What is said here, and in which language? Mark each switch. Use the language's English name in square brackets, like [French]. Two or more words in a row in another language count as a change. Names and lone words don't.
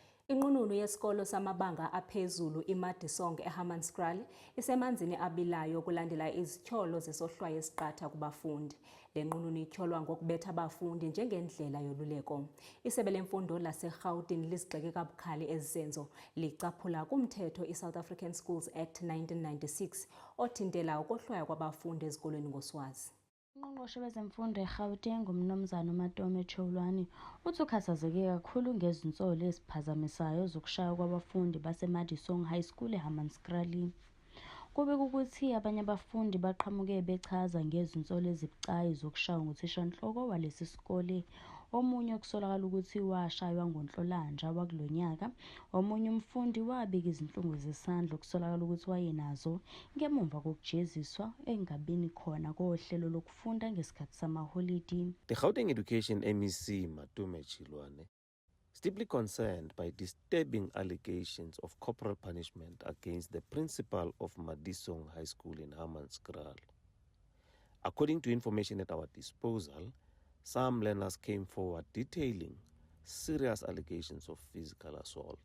[Xhosa] Inqununu yesikolo samabanga aphezulu iMadisong eHammanskraal isemanzini abilayo kulandela izithyolo zesohlwayo esiqatha kubafundi. Le nqununu ityholwa ngokubetha abafundi njengendlela yoluleko. Isebe lemfundo laseGauteng lizigxeke kabukhali ezi zenzo, licaphula kumthetho iSouth African Schools Act 1996 othintela ukohlwaya kwabafundi ezikolweni ngoswazi. [Zulu] Ungqongqoshe wezemfundo eGauteng uMnumzana uMatome Tsholwane uthi ukhathazeke kakhulu ngezinsolo eziphazamisayo zokushaywa kwabafundi baseMadisong High School eHammanskraal. Kubika ukuthi abanye abafundi baqhamuke bechaza ngezinsolo ezibucayi zokushaywa nguthishanhloko walesi sikole, omunye okusolakala ukuthi washaywa ngoNhlolanja wakulonyaka. Omunye umfundi wabika izinhlungu zesandla okusolakala ukuthi wayenazo ngemuva kokujeziswa engabini khona kohlelo lokufunda ngesikhathi samaholidi. [English] The Gauteng Education MEC Matome Tsholwane is deeply concerned by disturbing allegations of corporal punishment against the principal of Madisong High School in Hammanskraal. According to information at our disposal, some learners came forward detailing serious allegations of physical assault.